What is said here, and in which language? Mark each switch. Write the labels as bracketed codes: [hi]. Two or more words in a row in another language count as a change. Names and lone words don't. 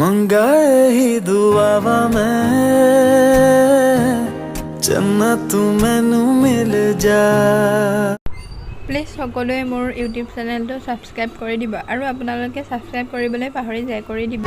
[pa] ਮੰਗਾਏ ਹੀ ਦੁਆਵਾਂ ਮੈਂ ਜੰਨਤ ਮੈਨੂੰ ਮਿਲ ਜਾ। [as] প্লিজ সকলোৱে মোৰ ইউটিউব চেনেলটো ছাবস্ক্ৰাইব কৰি দিব আৰু আপোনালোকে ছাবস্ক্ৰাইব কৰিবলৈ পাহৰি যায় কৰি দিব।